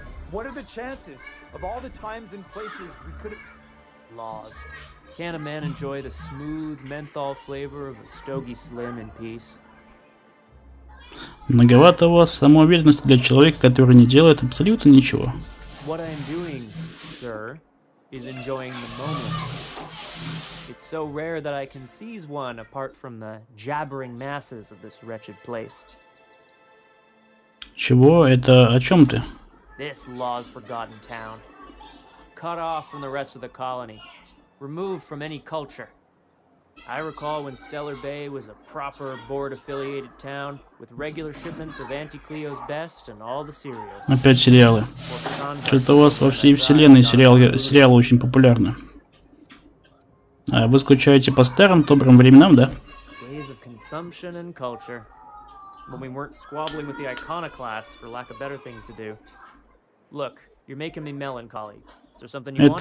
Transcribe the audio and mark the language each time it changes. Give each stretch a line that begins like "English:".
English: What are the chances of all the times and places we could have... Laws. Can a man enjoy the smooth menthol flavor of a Stogie Slim in peace?
Russian: Многовато у вас самоуверенности для человека, который не делает абсолютно ничего.
English: What I am doing, sir, is enjoying the moment. It's so rare that I can seize one apart from the jabbering masses of this wretched place.
Russian: Чего? Это о чем ты?
English: This law's forgotten town. Cut off from the rest of the colony. Removed from any culture. I recall when Stellar Bay was a proper board-affiliated town with regular shipments of Auntie Cleo's best and all the cereals.
Russian: Опять сериалы. Что-то у вас во всей вселенной сериалы очень популярны. А вы скучаете по старым добрым временам, да?
English: Days of consumption and culture. When we weren't squabbling with the iconoclasts for lack of better things to do. Look, you're making me melancholy. Is there something you want?